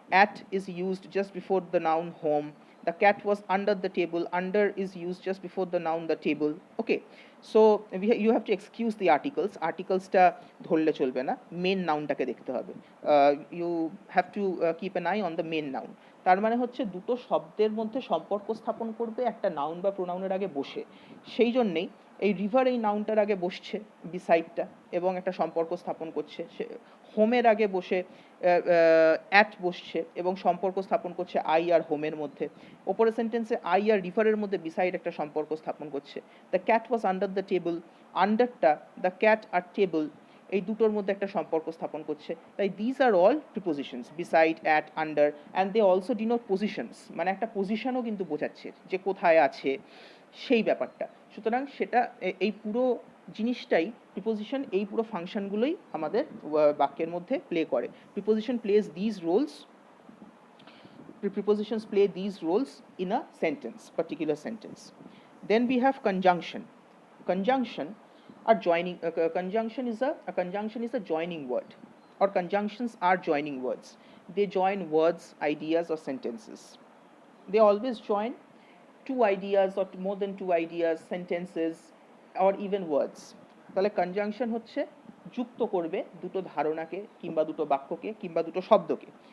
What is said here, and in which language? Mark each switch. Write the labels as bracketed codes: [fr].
[en] At is used just before the noun home. The cat was under the table. Under is used just before the noun the table. Okay, so you have to excuse the আর্টিকেলসটা [bn] ধরলে চলবে না, main নাউনটাকে দেখতে হবে। [en] You have to keep an eye on the main noun. [bn] তার মানে হচ্ছে দুটো শব্দের মধ্যে সম্পর্ক স্থাপন করবে একটা নাউন বা প্রোনাউনের আগে বসে। সেই জন্যেই এই রিভার এই নাউনটার আগে বসছে বিসাইডটা এবং একটা সম্পর্ক স্থাপন করছে। সে হোমের আগে বসে অ্যাট বসছে এবং সম্পর্ক স্থাপন করছে আই আর হোমের মধ্যে। ওপরের সেন্টেন্সে আই আর রিভারের মধ্যে বিসাইড একটা সম্পর্ক স্থাপন করছে। The cat was under the table, আন্ডারটা the cat আর table এই দুটোর মধ্যে একটা সম্পর্ক স্থাপন করছে। তাই [en] this are all prepositions, [bn] beside, at, under, [en] and they also denote positions, [bn] মানে একটা পজিশনও কিন্তু বোঝাচ্ছে যে কোথায় আছে সেই ব্যাপারটা। সুতরাং সেটা এই পুরো জিনিসটাই প্রিপোজিশন, এই পুরো ফাংশনগুলোই আমাদের বাক্যের মধ্যে প্লে করে। [en] Preposition plays this roles, prepositions play these roles in a sentence, particular sentence. Then we have conjunction. Conjunction are joining. Conjunction is a joining word, or conjunctions are joining words. They join words, ideas, or sentences. They always join two ideas or more than two ideas, sentences, or even words. [bn] তাহলে conjunction হচ্ছে যুক্ত করবে দুটো ধারণাকে কিংবা দুটো বাক্যকে কিংবা দুটো শব্দকে।